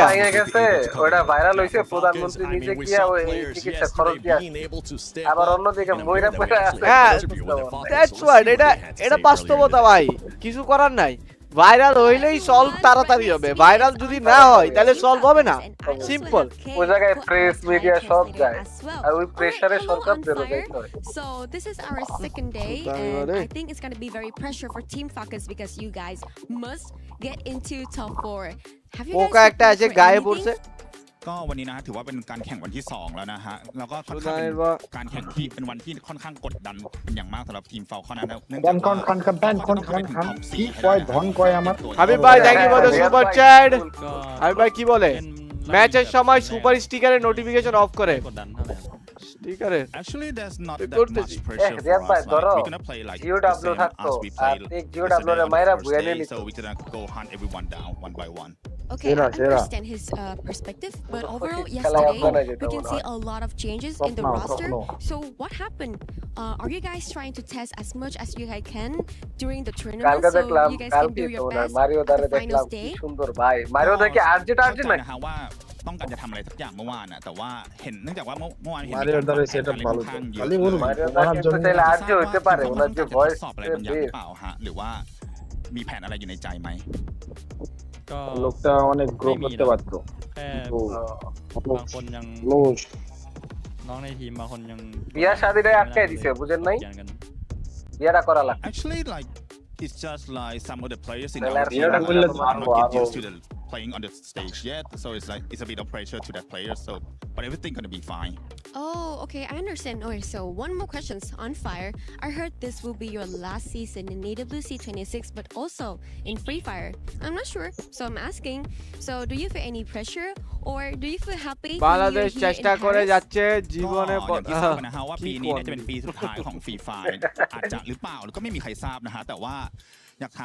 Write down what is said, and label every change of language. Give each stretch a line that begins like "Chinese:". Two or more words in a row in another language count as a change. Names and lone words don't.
Bangla: হয়ে গেছে ওটা ভাইরাল হইছে প্রধানমন্ত্রী নিজে গিয়া ওই চিকিৎসা খরচ দিয়া আবার অন্যদিকে মইরা পয়সা আছে হ্যাঁ
English: that's what
Bangla: এটা বাস্তবতা ভাই কিছু করার নাই ভাইরাল হইলেই সলভ তাড়াতাড়ি হবে ভাইরাল যদি না হয় তাহলে সলভ হবে না সিম্পল ওই জায়গায়
English: press media
Bangla: সব যায় আর ওই প্রেসারে সরকার বের হয়ে যায়
English: So this is our second day and I think it's going to be very pressure for Team Falcons because you guys must get into top 4 have you guys
Bangla: ওকা একটা আছে গায়ে পড়ছে
Thai: ก็วันนี้นะถือว่าเป็นการแข่งวันที่2แล้วนะฮะแล้วก็ค่อนข้างเป็นการแข่งที่เป็นวันที่ค่อนข้างกดดันเป็นอย่างมากสำหรับทีมเฟลคอนนะเนื่องจากว่า
Bangla: কি কয় ধন কয় আমার হাবিব ভাই
English: thank you for the super chat
Bangla: হাবিব ভাই কি বলে ম্যাচের সময় সুপার স্টিকারের
English: notification off
Bangla: করে স্টিকারে
English: actually there's not that much pressure for us like we're gonna play like the same as we played yesterday so we're gonna go hunt everyone down one by one. Okay, I understand his perspective, but overall, yesterday we can see a lot of changes in the roster. So what happened? Are you guys trying to test as much as you guys can during the tournament so you guys can do your best at the final stage?
Bangla: সুন্দর ভাই মারিও দেখে আর্জেন্ট
Thai: นะฮะว่าต้องการจะทำอะไรสักอย่างเมื่อวานน่ะแต่ว่าเห็นเนื่องจากว่าเมื่อวานเห็น
Bangla: মারিও দারে সেটআপ ভালো খালি বলুন ওনার জন্য তাহলে আর্জে হতে পারে ওনার যে ভয়েস
Thai: สอบอะไรบางอย่างหรือเปล่าฮะหรือว่ามีแผนอะไรอยู่ในใจไหม
Bangla: ก็ লোকটা অনেক গ্রো করতে পারতো
Thai: แค่บางคนยังน้องในทีมบางคนยัง
Bangla: বিয়া শাদিরে আটকে দিছে বুঝেন নাই বিয়াটা করা লাগবে
English: actually like it's just like some of the players in our team are not used to the playing on the stage yet so it's like it's a bit of pressure to that player so but everything gonna be fine. Oh, okay, I understand. Okay, so one more questions on Fire. I heard this will be your last season in AWC 26, but also in Free Fire. I'm not sure, so I'm asking. So, do you feel any pressure, or do you feel happy?
Bangla: বাংলাদেশ চেষ্টা করে যাচ্ছে জীবনে
Thai: นะฮะว่าปีนี้เนี่ยจะเป็นปีสุดท้ายของ Free Fire อาจจะหรือเปล่าก็ไม่มีใครทราบนะฮะแต่ว่า